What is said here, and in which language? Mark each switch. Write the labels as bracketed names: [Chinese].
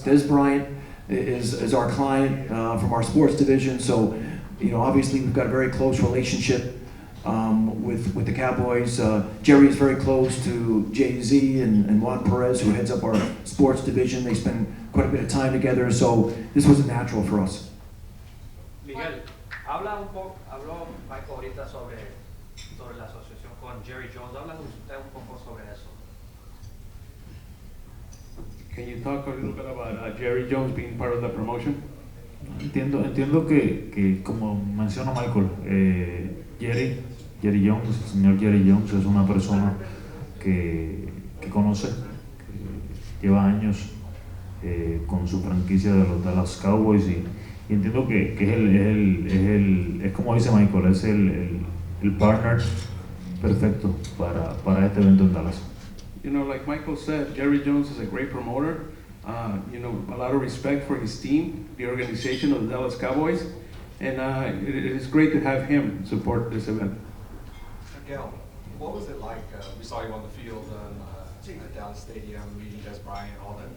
[English] Des Bryant is our client from our sports division, so obviously we've got a very close relationship with the Cowboys. Jerry is very close to Jay-Z and Juan Perez, who heads up our sports division. They spend quite a bit of time together, so this was a natural for us. [Spanish] Miguel, habló Michael ahorita sobre la asociación con Jerry Jones. Habla usted un poco sobre eso. [English] Can you talk a little bit about Jerry Jones being part of the promotion? [Spanish] Entiendo que como menciona Michael, Jerry Jones, el señor Jerry Jones es una persona que conoce, que lleva años con su franquicia de los Dallas Cowboys y entiendo que es como dice Michael, es el partner perfecto para este evento en Dallas. [English] You know, like Michael said, Jerry Jones is a great promoter. You know, a lot of respect for his team, the organization of the Dallas Cowboys, and it is great to have him support this event. Miguel, what was it like? We saw you on the field at Dallas Stadium, meeting Des Bryant, all that.